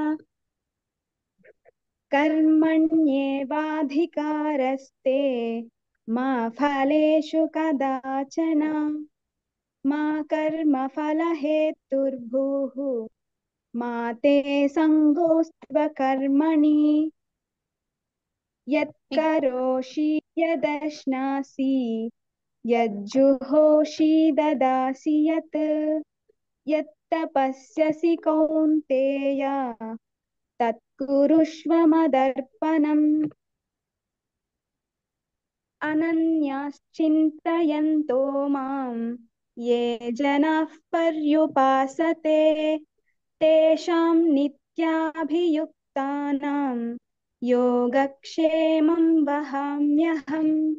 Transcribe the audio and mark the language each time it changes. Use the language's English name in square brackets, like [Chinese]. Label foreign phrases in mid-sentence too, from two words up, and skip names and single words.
[Sanskrit] కర్మణ్యేవాధికారస్తే మా ఫలేషు కదాచన మా కర్మఫలహేతుర్భూః మా తే సంగోస్త్వ కర్మణి యత్కరోషి యదశ్నాసి यज्जुहोषि ददासि यत् यत्तपस्यसि कौन्तेय तत्कुरुष्व मदर्पणम् अनन्याश्चिन्तयन्तो माम् ये जनाः पर्युपासते तेषां नित्याभियुक्तानां योगक्षेमं वहाम्यहम्